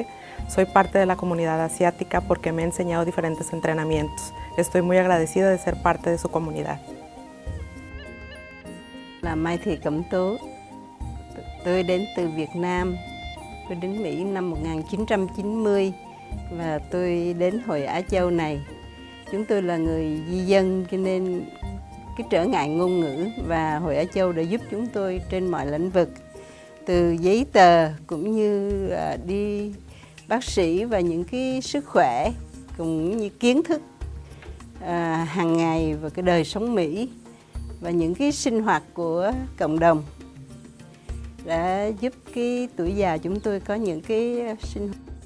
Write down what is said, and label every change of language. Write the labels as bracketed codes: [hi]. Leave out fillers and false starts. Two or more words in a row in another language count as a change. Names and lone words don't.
[es] Soy parte de la comunidad asiática porque me ha enseñado diferentes entrenamientos. Estoy muy agradecida de ser parte de su comunidad. [vi] Là Mai Thị Cẩm Tú. Tôi đến từ Việt Nam. Tôi đến Mỹ năm 1990 và tôi đến Hội Á Châu này. Chúng tôi là người di dân cho nên cái trở ngại ngôn ngữ và Hội Á Châu đã giúp chúng tôi trên mọi lĩnh vực, từ giấy tờ cũng như đi bác sĩ và những cái sức khỏe cũng như kiến thức hàng ngày và cái đời sống Mỹ và những cái sinh hoạt của cộng đồng đã giúp cái tuổi già chúng tôi có những cái sinh hoạt.